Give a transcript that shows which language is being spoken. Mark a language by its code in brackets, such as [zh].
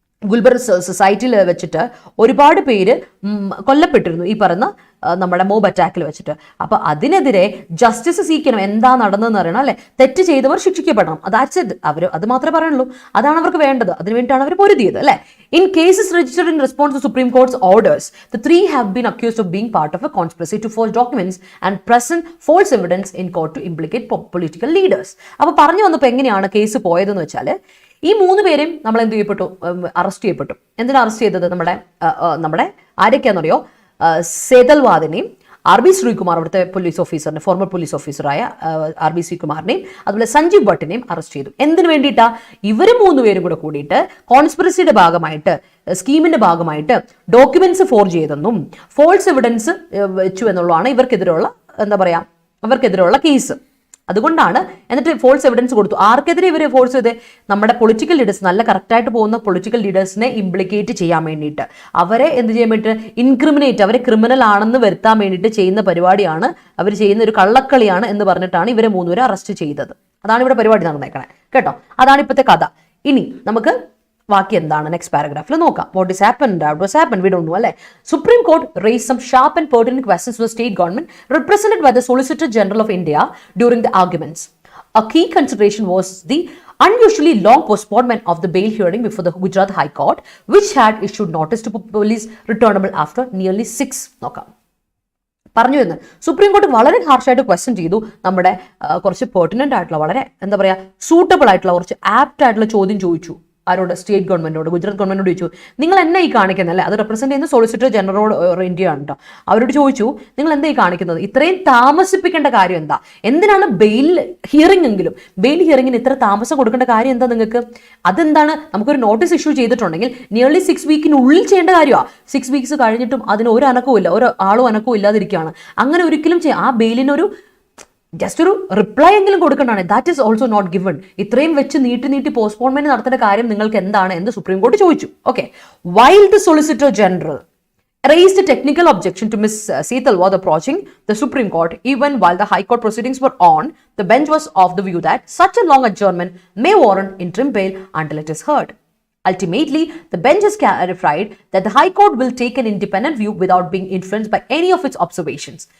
[ml] ഗുൽബർഗ് സൊസൈറ്റിയിൽ വെച്ചിട്ട് ഒരുപാട് പേര് കൊല്ലപ്പെട്ടിരുന്നു ഈ പറഞ്ഞ നമ്മുടെ മോബ് അറ്റാക്കിൽ വെച്ചിട്ട്. അപ്പൊ അതിനെതിരെ ജസ്റ്റിസ് സീക്കണം, എന്താ നടന്നതെന്ന് അറിയണം അല്ലെ. തെറ്റ് ചെയ്തവർ ശിക്ഷിക്കപ്പെടണം, അവർ അത് മാത്രമേ പറയുള്ളൂ, അതാണ് അവർക്ക് വേണ്ടത്, അതിനു വേണ്ടിയിട്ടാണ് അവർ പൊരുതിയത് അല്ലെ. [en] In cases registered in response to Supreme Court's orders, the three have been accused of being part of a conspiracy to forge documents and present false evidence in court to implicate political leaders. [ml] അപ്പോൾ പറഞ്ഞു വന്നപ്പോൾ എങ്ങനെയാണ് case പോയതെന്ന് വെച്ചാൽ, ഈ 3 പേരെയും നമ്മൾ എന്ത് ചെയ്യപ്പെട്ടു? അറസ്റ്റ് ചെയ്യപ്പെട്ടു. എന്തിനാണ് അറസ്റ്റ് ചെയ്തത്? നമ്മുടെ ആരൊക്കെയാണെന്നറിയോ? സേതൽവാദിനെയും RB ശ്രീകുമാർ, അവിടുത്തെ പോലീസ് ഓഫീസറിനെ, ഫോർമർ പോലീസ് ഓഫീസറായ RB ശ്രീകുമാറിനെയും അതുപോലെ സഞ്ജീവ് ഭട്ടിനെയും അറസ്റ്റ് ചെയ്തു. എന്തിനു വേണ്ടിയിട്ടാ? ഇവർ 3 പേരും കൂടെ കൂടിയിട്ട് കോൺസ്പിറസിയുടെ ഭാഗമായിട്ട്, സ്കീമിന്റെ ഭാഗമായിട്ട് ഡോക്യുമെന്റ്സ് ഫോർജ് ചെയ്തെന്നും ഫോൾസ് എവിഡൻസ് വെച്ചു എന്നുള്ളതാണ് ഇവർക്കെതിരെയുള്ള കേസ്. അതുകൊണ്ടാണ്. എന്നിട്ട് ഫോൾസ് എവിഡൻസ് കൊടുത്തു. ആർക്കെതിരെ ഇവർ ഫോഴ്സ് ചെയ്ത്? നമ്മുടെ പൊളിറ്റിക്കൽ ലീഡേഴ്സ്, നല്ല കറക്റ്റായിട്ട് പോകുന്ന പൊളിറ്റിക്കൽ ലീഡേഴ്സിനെ ഇംപ്ലിക്കേറ്റ് ചെയ്യാൻ വേണ്ടിയിട്ട്, അവരെ എന്ത് ചെയ്യാൻ വേണ്ടിയിട്ട്? ഇൻക്രിമിനേറ്റ്, അവരെ ക്രിമിനൽ ആണെന്ന് വരുത്താൻ വേണ്ടിയിട്ട് ചെയ്യുന്ന പരിപാടിയാണ്, അവർ ചെയ്യുന്ന ഒരു കള്ളക്കളിയാണ് എന്ന് പറഞ്ഞിട്ടാണ് ഇവരെ 3 പേരെ അറസ്റ്റ് ചെയ്തത്. അതാണ് ഇവിടെ പരിപാടി നടന്നേക്കണേ കേട്ടോ. അതാണ് ഇപ്പോഴത്തെ കഥ. ഇനി നമുക്ക് ബാക്കി എന്താണ് നെക്സ്റ്റ് പാരഗ്രാഫിൽ നോക്കാം. [en] What has happened? What has happened? We don't know അല്ലേ. Supreme Court raised some sharp and pertinent questions to the state government represented by the Solicitor General of India during the arguments. A key consideration was the unusually long postponement of the bail hearing before the Gujarat High Court, which had issued notice to police returnable after nearly 6. [ml] നോക്കാം. പറഞ്ഞു എന്ന് supreme കോടതി വളരെ ഹാർഷായിട്ട് question ചെയ്തു. നമ്മുടെ കുറച്ച് പെർട്ടിനന്റ് ആയിട്ടുള്ള, വളരെ സൂട്ടബിൾ ആയിട്ടുള്ള, കുറച്ച് ആപ്റ്റ് ആയിട്ടുള്ള ചോദ്യം ചോദിച്ചു. ആരോട്? സ്റ്റേറ്റ് ഗവൺമെന്റിനോട്, ഗുജറാത്ത് ഗവൺമെന്റിനോട് ചോദിച്ചു, നിങ്ങൾ എന്നെ ഈ കാണിക്കുന്നല്ലേ? അത് റെപ്രസെന്റ് ചെയ്യുന്ന സോളിസിറ്റർ ജനറൽ ഓഫ് ഇന്ത്യ ആണ് കേട്ടോ. അവരോട് ചോദിച്ചു, നിങ്ങൾ എന്താ ഈ കാണിക്കുന്നത്? ഇത്രയും താമസിപ്പിക്കേണ്ട കാര്യം എന്താ? എന്തിനാണ് ബെയിൽ ഹിയറിംഗിന് ഇത്ര താമസം കൊടുക്കേണ്ട കാര്യം എന്താ നിങ്ങൾക്ക്? അതെന്താണ്? നമുക്കൊരു നോട്ടീസ് ഇഷ്യൂ ചെയ്തിട്ടുണ്ടെങ്കിൽ നിയർലി 6 വീക്കിനുള്ളിൽ ചെയ്യേണ്ട കാര്യമാണ്. 6 വീക്സ് കഴിഞ്ഞിട്ടും അതിന് ഒരു അനക്കവും ഇല്ല, ഒരു ആളും അനക്കവും ഇല്ലാതിരിക്കുകയാണ്. അങ്ങനെ ഒരിക്കലും ആ ബെയിലിനൊരു ജസ്റ്റ് ഒരു റിപ്ലൈ എങ്കിലും കൊടുക്കേണ്ടതാണ്. That is also not given. ഇത്രയും വെച്ച് നീട്ടി പോസ്റ്റ്പോൺമെന്റ് നടത്തേണ്ട കാര്യം നിങ്ങൾക്ക് എന്താണ് എന്ന് സുപ്രീം കോടതി ചോദിച്ചു. Okay. [en] While the solicitor general raised a technical objection to Ms. Setalwad approaching the Supreme Court even while the High Court proceedings were on, the bench was of the view that such a long adjournment may warrant interim bail until it is heard. Ultimately, the bench has clarified that the High Court will take an independent view without being influenced by any of its observations.